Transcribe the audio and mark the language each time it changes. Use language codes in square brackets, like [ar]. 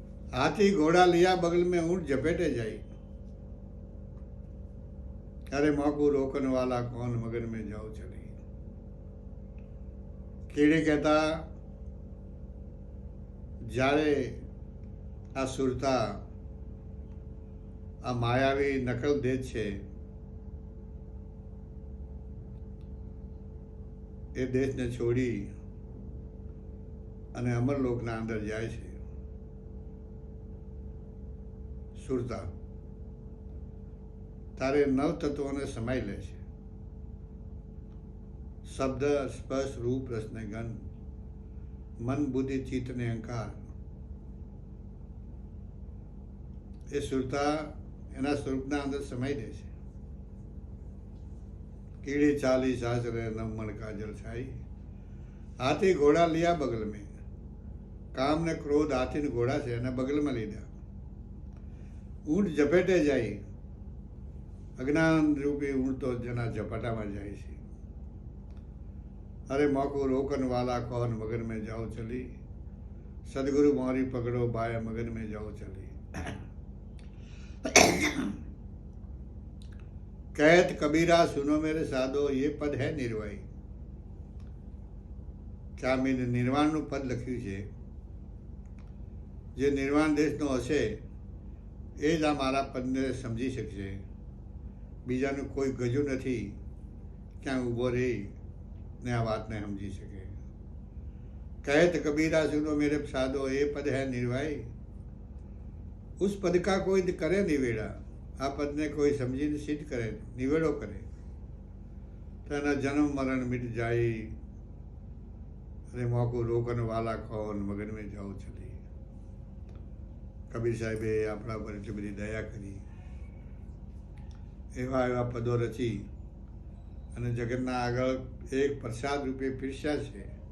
[hi] हाथी घोड़ा लिया बगल में ऊँट झपेटे जाई. अरे माँ को रोकने वाला कौन, मगन में जाओ चली. [gu] કીડી કહેતા જ્યારે આ સુરતા, આ માયાવી નકલ દેશ છે, એ દેશને છોડી અને અમરલોકના અંદર જાય છે. સુરતા તારે 9 તત્વોને સમાઈ લે છે. શબ્દ, સ્પર્શ, રૂપ, રસ ને ગંધ. મન બુદ્ધિ ચિત્ત ને અહંકાર એ સુરતા એના સ્વરૂપના અંદર સમાઈ દે છે. [hi] કીડી ચાલી સાસરે નમન કાજલ છાઈ, હાથી ઘોડા लिया बगल में. [gu] કામ ને ક્રોધ હાથી ને ઘોડા છે એના બગલમાં લીધા. ઊંટ ઝપેટે જાય, અજ્ઞાન રૂપી ઊંટ તો જેના ઝપાટામાં જાય છે. [hi] અરે મોકો રોકન વાલા કौन મગન में जाओ चली, सदगुरु मोरी पकड़ो बाय मगन में जाओ चली. कहत कबीरा सुनो मेरे साधो, ये पद है निर्वाही. [gu] क्या મેં નિર્વાણનું પદ લખ્યું છે, જે નિર્વાણ દેશનો હશે એ જ આ મારા પદને સમજી શકશે. બીજાનું કોઈ ગજુ નથી ક્યાં ઊભો રહી ને આ વાતને સમજી શકે. [hi] कहत कबीरा सुनो मेरे साधो, ये पद है निर्वाही. उस पद का कोई करे निवेड़ा, [gu] આ પદને કોઈ સમજીને સિદ્ધ કરે, નિવેડો કરે તો એના જન્મ મરણ મિટ જાય. [hi] અરે મોકો રોકન વાલા કौन મગન में जाओ चली. [gu] કબીર સાહેબે આપણા પર એટલી બધી દયા કરી, એવા એવા પદો રચી અને જગતના આગળ એક પ્રસાદ રૂપે પીરસ્યા છે.